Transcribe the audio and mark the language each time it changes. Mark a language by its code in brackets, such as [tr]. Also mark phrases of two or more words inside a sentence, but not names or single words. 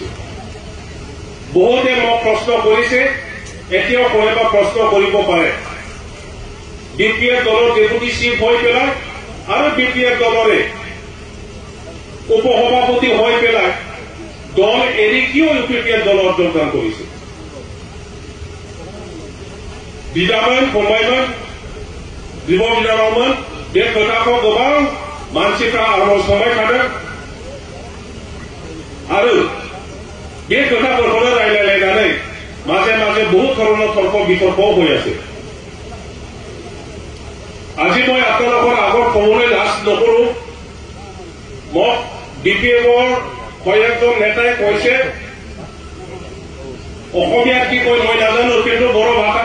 [as] বহুতে মোক প্ৰশ্ন কৰিছে, এতিয়াও কোনোবা প্ৰশ্ন কৰিব পাৰে, বিপিএফ দলৰ ডেপুটি চিফ হৈ পেলাই আৰু বিপিএফ দলৰে উপসভাপতি হৈ পেলাই দল এৰি কিয় ইউপিপিএল দলত যোগদান কৰিছে? [brx] बिदामोन फंबायमोन बिब' बिनानावमोन बे खोथाखौ गोबां मानसिफ्रा आंनाव सोंबाय थादों आरो बे खोथाफोरखौनो रायलायलायनानै माजे माजे बहुत [as] धৰণৰ তৰ্ক বিতৰ্ক হৈ আছে। আজি মই আপোনালোকৰ আগত ক'বলৈ লাজ নকৰো, মোক বিপিএফৰ কয়েকজন নেতাই কৈছে অসমীয়াত কি কয় মই নাজানো, কিন্তু বড়ো ভাষা।